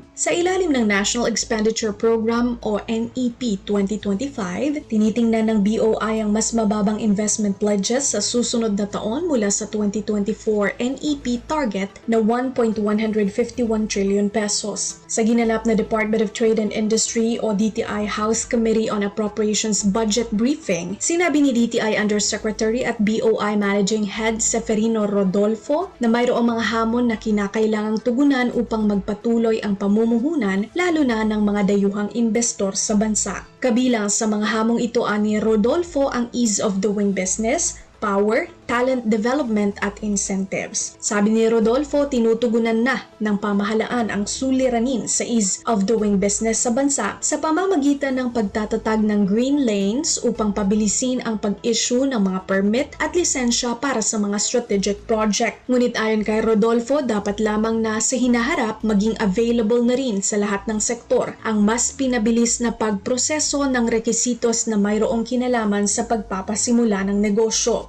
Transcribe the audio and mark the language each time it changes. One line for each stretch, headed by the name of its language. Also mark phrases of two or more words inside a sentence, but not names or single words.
Filipino: Sa ilalim ng National Expenditure Program o NEP 2025, tinitingnan ng BOI ang mas mababang
English: investment pledges
Filipino: sa susunod na taon mula sa 2024 NEP target na 1.151 trillion pesos. Sa ginanap na Department of Trade and Industry o DTI House Committee on Appropriations Budget Briefing, sinabi ni DTI Undersecretary at BOI Managing Head Seferino Rodolfo na mayroong mga hamon na kinakailangang tugunan upang magpatuloy ang pamumuhunan lalo na ng mga dayuhang investor sa bansa. Kabilang sa mga hamong ito ani Rodolfo ang
English: ease of doing business,
Filipino: power,
English: talent development
Filipino: at incentives. Sabi ni Rodolfo, tinutugunan na ng pamahalaan ang suliranin sa
English: ease of doing business
Filipino: sa bansa sa pamamagitan ng pagtatatag ng
English: green lanes
Filipino: upang pabilisin ang pag-issue ng mga permit at lisensya para sa mga
English: strategic project.
Filipino: Ngunit ayon kay Rodolfo, dapat lamang na sa hinaharap maging available na rin sa lahat ng sektor ang mas pinabilis na pagproseso ng rekisitos na mayroong kinalaman sa pagpapasimula ng negosyo.